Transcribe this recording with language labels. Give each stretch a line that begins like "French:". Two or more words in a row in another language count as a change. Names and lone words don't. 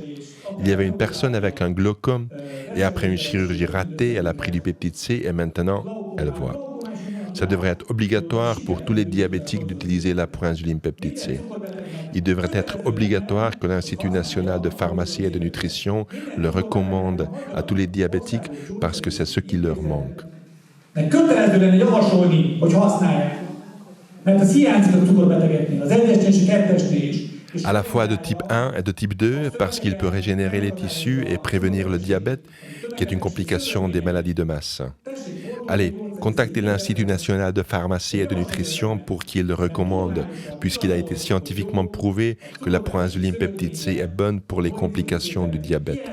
French: Il y avait une personne avec un glaucome et après une chirurgie ratée, elle a pris du peptide C et maintenant, elle voit. Ça devrait être obligatoire pour tous les diabétiques d'utiliser la proinsuline peptide C. Il devrait être obligatoire que l'Institut national de pharmacie et de nutrition le recommande à tous les diabétiques parce que c'est ce qui leur manque.
Hungarian: Kötelező lenne javasolni, hogy használják. Mert az hiányzik a cukorbetegeknél, az 1-esnél és a 2-esnél is.
French: À la fois de type 1 et de type 2, parce qu'il peut régénérer les tissus et prévenir le diabète, qui est une complication des maladies de masse. Allez, contactez l'Institut national de pharmacie et de nutrition pour qu'il le recommande, puisqu'il a été scientifiquement prouvé que la proinsuline peptide C est bonne pour les complications du diabète.